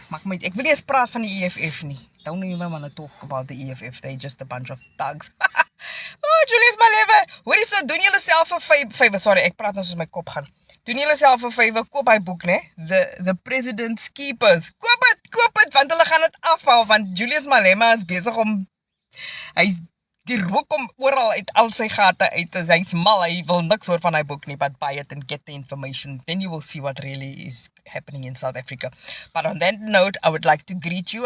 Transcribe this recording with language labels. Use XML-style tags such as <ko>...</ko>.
<af>Ek wil nie eens praat van die EFF nie.</af> <en>Don't even want to talk about the EFF. They're just a bunch of thugs. Oh, Julius Malema.</en> <af>Hoor jy so, doen julle self 'n favor. Sorry, ek praat nou soos my kop gaan. Doen julle self 'n favor, koop hy boek, né?</af> <en>The President's Keepers.</en> <af>Koop dit want hulle gaan dit afhaal want Julius Malema is besig om hy's die rook om oral uit al sy gate uit. Hy's mal, hy wil niks hoor van hy boek nie,</af> <en>but buy it and get the information. Then you will see what really is happening in South Africa. But on that note, I would like to greet you.</en>